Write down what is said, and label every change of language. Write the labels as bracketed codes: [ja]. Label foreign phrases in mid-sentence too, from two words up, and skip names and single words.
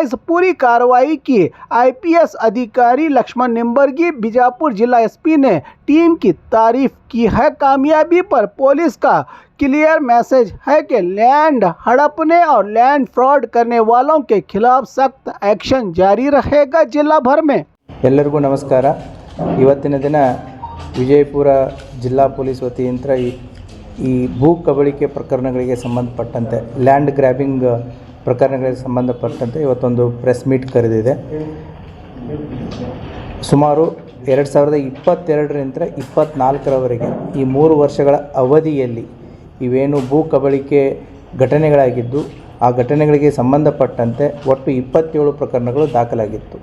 [hi] इस पूरी कार्रवाई की IPS अधिकारी लक्ष्मण निम्बर्गी, बीजापुर जिला SP ने टीम की तारीफ की है। कामयाबी पर पुलिस का [en] clear message [hi] है कि लैंड हड़पने और [en] land fraud [hi] करने वालों के खिलाफ सख्त एक्शन जारी रहेगा जिला भर में। [kn] ಎಲ್ಲರಿಗೂ ನಮಸ್ಕಾರ। ಇವತ್ತಿನ ದಿನ ವಿಜಯಪುರ ಜಿಲ್ಲಾ ಪೊಲೀಸ್ ವತಿಯಿಂದ ಈ ಭೂ ಕಬಳಿಕೆ ಪ್ರಕರಣಗಳಿಗೆ ಸಂಬಂಧಪಟ್ಟಂತೆ, [en] land grabbing [kn] ಪ್ರಕರಣಗಳಿಗೆ ಸಂಬಂಧಪಟ್ಟಂತೆ ಇವತ್ತೊಂದು [en] press meet [kn] ಕರೆದಿದೆ। ಸುಮಾರು 2022ರಿಂದ 24ರವರೆಗೆ ಈ 3 ವರ್ಷಗಳ ಅವಧಿಯಲ್ಲಿ ಇವೇನು ಭೂ ಕಬಳಿಕೆ ಘಟನೆಗಳಾಗಿದ್ದು ಆ ಘಟನೆಗಳಿಗೆ ಸಂಬಂಧಪಟ್ಟಂತೆ ಒಟ್ಟು 27 ಪ್ರಕರಣಗಳು ದಾಖಲಾಗಿತ್ತು।